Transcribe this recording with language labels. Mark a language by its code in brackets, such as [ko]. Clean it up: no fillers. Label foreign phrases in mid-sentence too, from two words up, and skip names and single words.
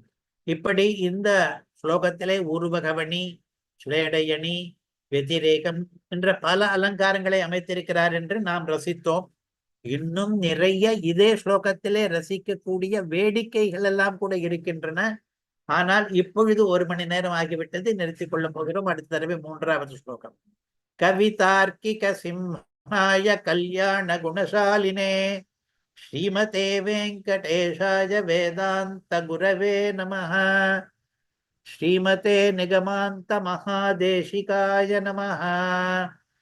[ta] இப்படி இந்த ஸ்லோகத்திலே உருவகவணி, ஸ்லேடையணி, வெதிரேகம் என்ற பல அலங்காரங்களை அமைத்திருக்கிறார் என்று நாம் ரசித்தோம். இன்னும் நிறைய இதே ஸ்லோகத்திலே ரசிக்கக்கூடிய வேடிக்கைகள் எல்லாம் கூட இருக்கின்றன. ஆனால் இப்பொழுது 1 மணி நேரம் ஆகிவிட்டது, நிறுத்திக் கொள்ள போகிறோம். அடுத்த தடவை 3வது ஸ்லோகம். [sa] कवितार्किक सिंहाय कल्याण गुणशालिने श्रीमते वेङ्कटेशाय वेदान्त गुरवे नमः. श्रीमते निगमान्त महादेशिकाय नमः.